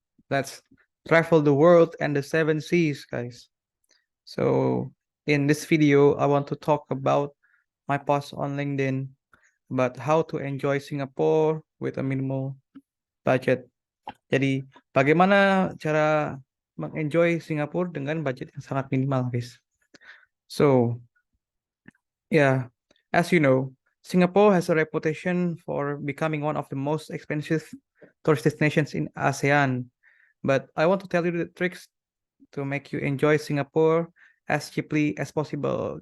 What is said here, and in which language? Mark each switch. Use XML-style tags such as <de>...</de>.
<en>Let's travel the world and the seven seas, guys. So, in this video, I want to talk about my post on LinkedIn about how to enjoy Singapore with a minimal budget.</en> <id>Jadi, bagaimana cara mengenjoy Singapura dengan budget yang sangat minimal, guys.</id> <en>So, yeah, as you know, Singapore has a reputation for becoming one of the most expensive tourist destinations in ASEAN. But I want to tell you the tricks to make you enjoy Singapore as cheaply as possible.</en>